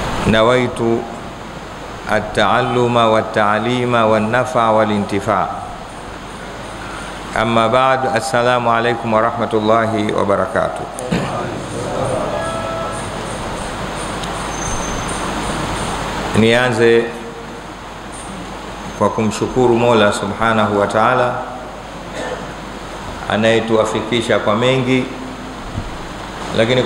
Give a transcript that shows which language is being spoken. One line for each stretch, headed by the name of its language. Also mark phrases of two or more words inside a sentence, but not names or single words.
Arabic: نويت التعلم والتعليم والنفع والانتفاع'. أما بعد، السلام عليكم ورحمة الله وبركاته.
Swahili: Nianze kwa kumshukuru Mola
Arabic: سبحانه وتعالى
Swahili: anayetuafikisha kwa mengi, lakini